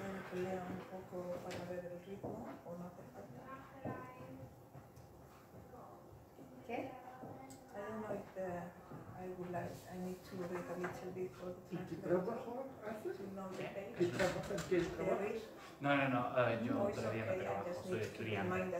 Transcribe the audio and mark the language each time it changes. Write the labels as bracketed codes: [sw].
[es] que lea un poco para ver el ritmo o no hace falta? ¿Qué? [en] I don't know if I need to read a little bit for the translator to know the page. [es] No, yo todavía no trabajo, soy estudiante.